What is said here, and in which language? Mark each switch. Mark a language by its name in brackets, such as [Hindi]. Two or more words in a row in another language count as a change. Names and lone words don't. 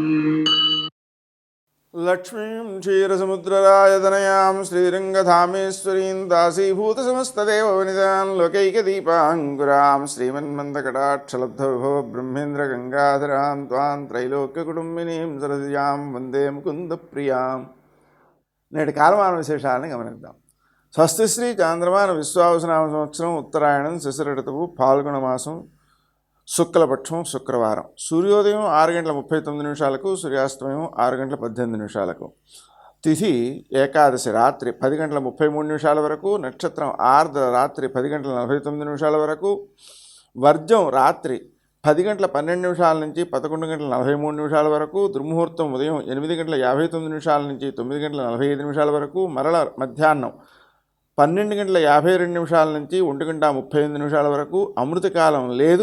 [Sanskrit] लक्ष्मीं क्षीरसमुद्रराजतनयां श्रीरङ्गधामेश्वरीं दासीभूतसमस्तदेववनितां लोकैकदीपाङ्कुरां श्रीमन्मन्दकटाक्षलब्धविभो ब्रह्मेन्द्रगङ्गाधरां त्वां त्रैलोक्यकुटुम्बिनीं सरसिजां वन्दे मुकुन्दप्रियां. [Telugu] నేటి కాలమాన విశేషాలను గమనిద్దాం. స్వస్తి శ్రీ చాంద్రమాన విశ్వావసనామ సంవత్సరం ఉత్తరాయణం శిశిర ఋతువు పాల్గొన మాసం శుక్లపక్షం శుక్రవారం. సూర్యోదయం 6:39 సూర్యాస్తమయం 6:18 తిథి ఏకాదశి రాత్రి 10:33 వరకు, నక్షత్రం ఆర్ద్ర రాత్రి 10:49 వరకు, వర్జం రాత్రి 10:12 నుంచి 11:43 వరకు, దుర్ముహూర్తం ఉదయం 8:59 నుంచి 9:45 వరకు, మరల మధ్యాహ్నం 12:52 నుంచి 1:35 వరకు, అమృతకాలం లేదు.